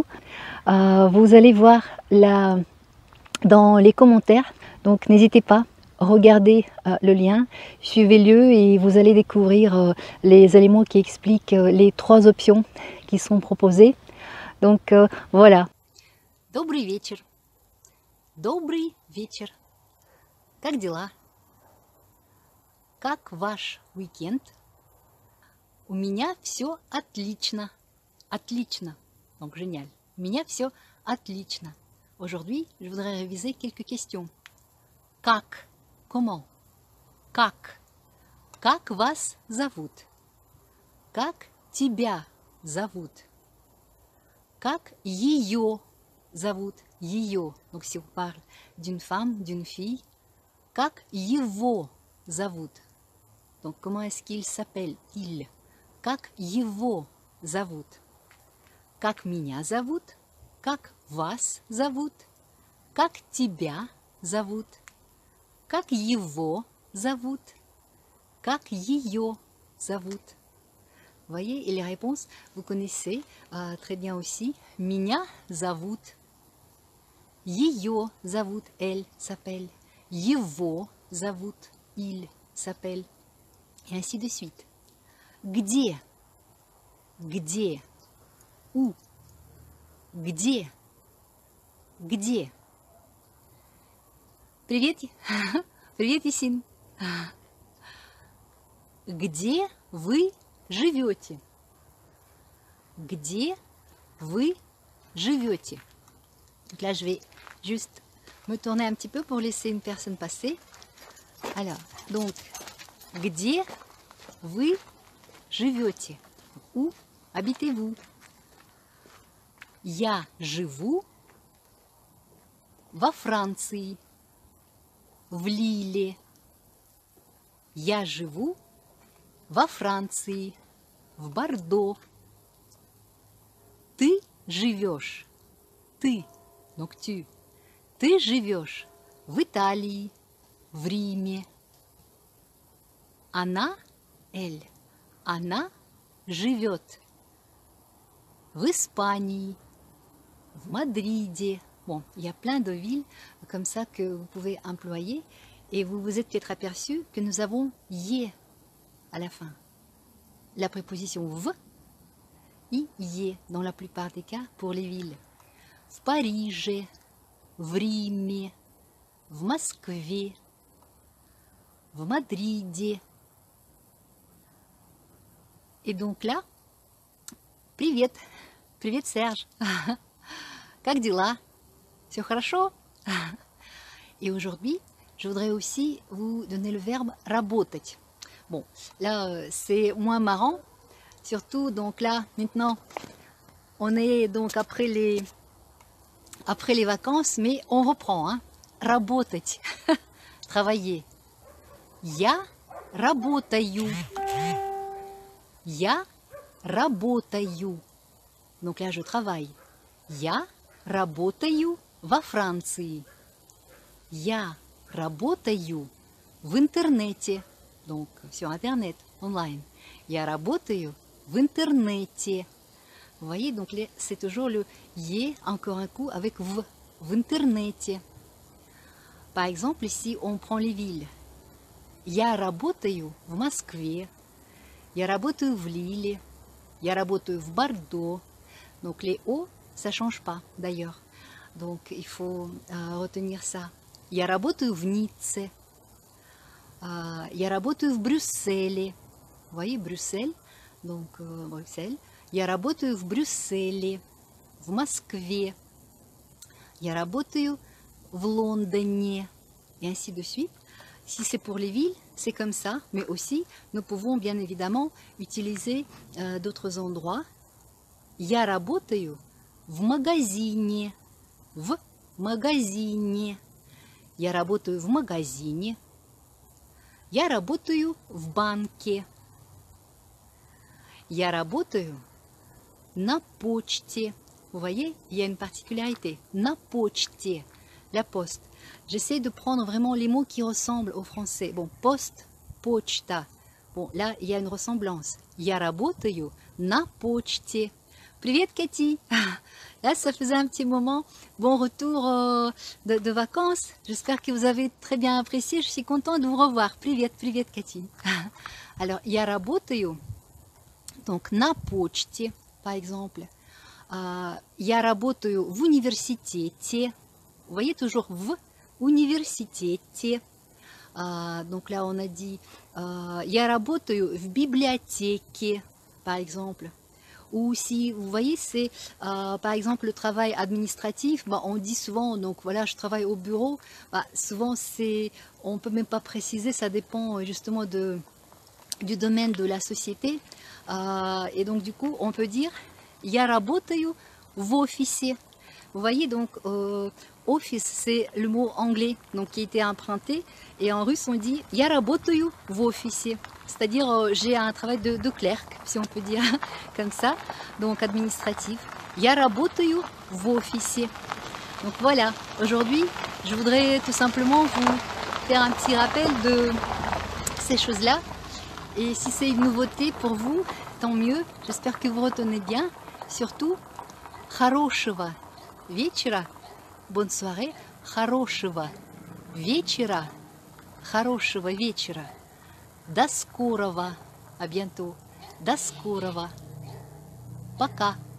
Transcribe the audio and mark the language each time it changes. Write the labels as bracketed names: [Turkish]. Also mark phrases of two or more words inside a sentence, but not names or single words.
[French] Vous allez voir là dans les commentaires, donc n'hésitez pas. Regardez le lien, suivez-le et vous allez découvrir les éléments qui expliquent les 3 options qui sont proposées. Donc voilà. [Russian] Добрый вечер. Добрый вечер. Как дела? Как ваш уикенд? У меня все отлично. Отлично. [French] Donc génial. [Russian] У меня все отлично. [French] Aujourd'hui, je voudrais réviser quelques questions. [Russian] Как? Comment? Как? Как вас зовут? Как тебя зовут? Как ее зовут? Ее. [French] Donc si on parle d'une femme, d'une fille. [Russian] Как его зовут? [French] Donc comment est-ce qu'il s'appelle? Il. [Russian] Как его зовут? Как меня зовут? Как вас зовут? Как тебя зовут? Как его зовут? Как ее зовут? [French] Vous voyez, et les réponses, vous connaissez très bien aussi. [Russian] Меня зовут. Ее зовут, [French] elle s'appelle. [Russian] Его зовут, [French] il s'appelle. Et ainsi de suite. [Russian] Где? Где? Où? Где? Где? Привет, привет, Есин. Где вы живете? Где вы живете? [French] Donc là, je vais juste me tourner un petit peu pour laisser une personne passer. Alors, donc, [Russian] где вы живете? [French] Où habitez-vous? [Russian] Я живу во Франции. В Лиле. Я живу во Франции, в Бордо. Ты живешь, ты, [French] donc tu, [Russian] ты живешь в Италии, в Риме. Она, elle, она живет в Испании, в Мадриде. [French] Bon, il y a plein de villes comme ça que vous pouvez employer et vous vous êtes peut-être aperçu que nous avons yé à la fin. La préposition v, yé dans la plupart des cas pour les villes. [Russian] В Париже, в Риме, в Москве, в Мадриде. [French] Et donc là, [Russian] привет, привет, Serge. Как дела? Все хорошо? [French] Et aujourd'hui, je voudrais aussi vous donner le verbe работать. Bon, là, c'est moins marrant. Surtout, donc là, maintenant, on est donc après les vacances, mais on reprend. Hein. [Russian] Работать. Travailler. Я работаю. Я работаю. [French] Donc là, je travaille. [Russian] Я работаю во Франции. Я работаю в интернете. [French] donc sur Internet, online. [Russian] Я работаю в интернете. [French] Vous voyez, donc c'est toujours le «е», encore un coup, avec «в», [Russian] в интернете. [French] Par exemple, ici, on prend les villes. [Russian] Я работаю в Москве. Я работаю в Лиле. Я работаю в Бордо. [French] Donc les «о», ça ne change pas d'ailleurs. Donc il faut retenir ça. [Russian] Я работаю в Ницце. Я работаю в Брюсселе. [French] Vous voyez, Bruxelles, donc Bruxelles. [Russian] Я работаю в Брюсселе, в Москве. Я работаю в Лондоне. [French] Et ainsi de suite. Si c'est pour les villes, c'est comme ça. Mais aussi, nous pouvons bien évidemment utiliser d'autres endroits. [Russian] Я работаю в магазине. В магазине. Я работаю в магазине. Я работаю в банке. Я работаю на почте. [French] Vous voyez, il y a une particularité. [Russian] На почте, [French] la poste. J'essaie de prendre vraiment les mots qui ressemblent au français. Bon, poste, почта. Bon, là, il y a une ressemblance. [Russian] Я работаю на почте. Привет, Cathy. [French] Là, ça faisait un petit moment. Bon retour de vacances. J'espère que vous avez très bien apprécié. Je suis contente de vous revoir. [Russian] Привет, привет, [French] Cathy. Alors, [Russian] я работаю, donc, на почте, [French] par exemple. [Russian] Я работаю в университете. [French] Vous voyez, toujours [Russian] в университете. [French] Donc là, on a dit [Russian] я работаю в библиотеке, [French] par exemple. Ou si, vous voyez, c'est par exemple le travail administratif, bah, on dit souvent, donc voilà, je travaille au bureau, bah, souvent c'est, on ne peut même pas préciser, ça dépend justement du domaine de la société. Et donc du coup, on peut dire [Russian] я работаю в офисе. [French] Vous voyez, donc office, c'est le mot anglais donc, qui a été emprunté. Et en russe, on dit [Russian] я работаю в офисе. [French] C'est-à-dire, j'ai un travail de clerc, si on peut dire comme ça, donc administratif. [Russian] Я работаю в офисе. [French] Donc voilà, aujourd'hui, je voudrais tout simplement vous faire un petit rappel de ces choses-là. Et si c'est une nouveauté pour vous, tant mieux. J'espère que vous retenez bien. Surtout, [Russian] хорошего вечера. [French] Bonne soirée. [Russian] Хорошего вечера. Хорошего вечера. До скорого. [French] À bientôt. [Russian] До скорого. Пока.